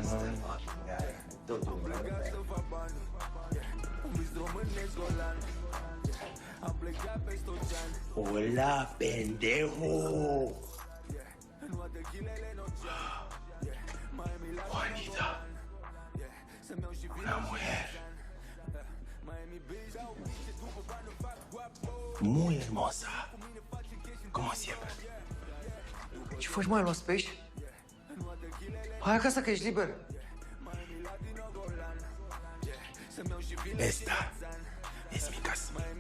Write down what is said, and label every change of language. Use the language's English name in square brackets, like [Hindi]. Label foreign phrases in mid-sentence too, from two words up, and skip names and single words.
[Spanish] Hola, pendejo. Juanita, una mujer muy hermosa, como siempre. [Romanian] Ce faci, mai luați pe aici? Hai acasă că ești liber. [Spanish] Esta es mi casa.